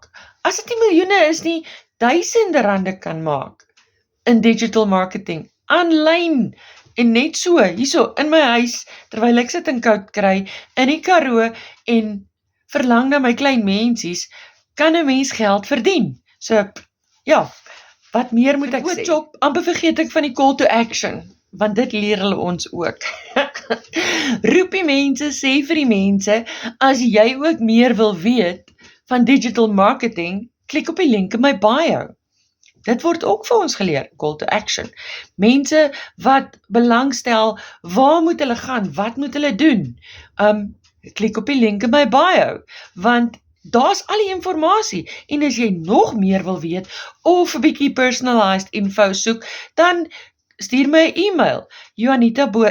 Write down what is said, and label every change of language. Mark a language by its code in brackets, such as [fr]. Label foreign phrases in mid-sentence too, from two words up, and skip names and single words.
[af] As dit nie miljoene is nie, duisende rande kan maak in [en] digital marketing, [af] aanlyn, en net so, hierso in my huis, terwyl ek sit en koud kry, in die Karoo, en verlang na my klein mensies, kan 'n mens geld verdien. So, ja, wat meer moet ek sê? Amper vergeet ek van die [en] call to action, [af] want dit leer hulle ons ook. Roep die mense, sê vir die mense, as jy ook meer wil weet van [en] digital marketing, [af] klik op die link in my bio. Dit word ook vir ons geleer, [en] call to action. [af] Mense wat belangstel, waar moet hulle gaan, wat moet hulle doen? Klik op die link in my bio, want daar's al die informasie, en as jy nog meer wil weet, of 'n bietjie personalized info soek, dan stuur my 'n e-mail, Juanita,